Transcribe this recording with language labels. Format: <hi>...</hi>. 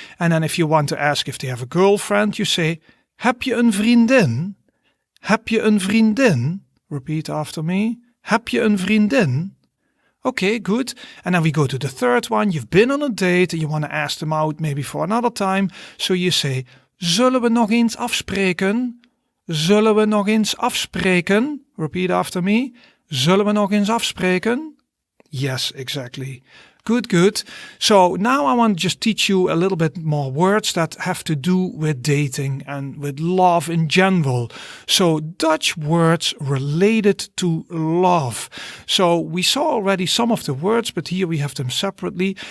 <en>And then if you want to ask if they have a girlfriend, you say,</en> <nl>heb je een vriendin? Heb je een vriendin?</nl> <en>Repeat after me.</en> <nl>Heb je een vriendin? Okay, good.</nl> <en>And then we go to the third one. You've been on a date and you want to ask them out maybe for another time. So you say,</en> <nl>zullen we nog eens afspreken? Zullen we nog eens afspreken?</nl> <en>Repeat after me.</en> <nl>Zullen we nog eens afspreken?</nl> <en>Yes, exactly. Good, good. So now I want to just teach you a little bit more words that have to do with dating and with love in general. So Dutch words related to love. So we saw already some of the words, but here we have them separately.</en>